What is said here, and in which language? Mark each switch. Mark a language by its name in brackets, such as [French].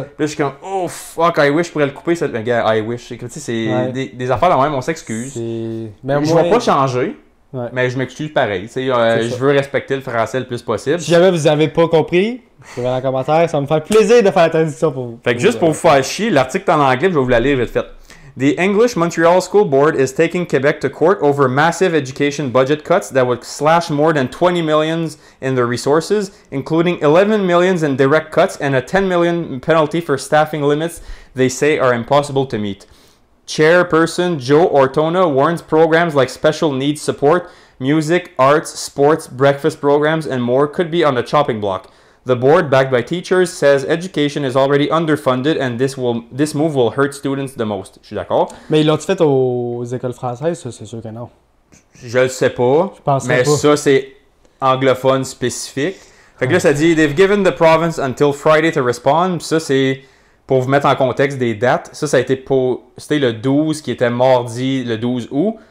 [French] Puis là, je suis comme, [English] oh fuck, I wish, [French] je pourrais le couper. Ça... Gars, [English] I wish. [French] Tu sais, c'est des affaires de même, on s'excuse. Je vais pas changer, mais je m'excuse pareil. Tu sais, je veux respecter le français le plus possible. Si jamais vous n'avez pas compris, écrivez dans les commentaires, ça va me faire plaisir de faire la traduction pour vous. Fait que juste pour vous faire chier, l'article est en anglais, je vais vous la lire vite fait. [English] The English Montreal School Board is taking Quebec to court over massive education budget cuts that would slash more than 20 millions in their resources, including 11 millions in direct cuts and a 10 million penalty for staffing limits they say are impossible to meet. Chairperson Joe Ortona warns programs like special needs support, music, arts, sports, breakfast programs, and more could be on the chopping block. The board, backed by teachers, says education is already underfunded and this move will hurt students the most. [French] Je suis d'accord. Mais ils l'ont-tu fait aux écoles françaises? Ça, c'est sûr que non. Je le sais pas, mais pas. ça, c'est anglophone spécifique. Fait que là, ça dit « [English] They've given the province until Friday to respond ». [French] Ça, c'est pour vous mettre en contexte des dates. Ça a été c'était le 12 qui était mardi, le 12 août.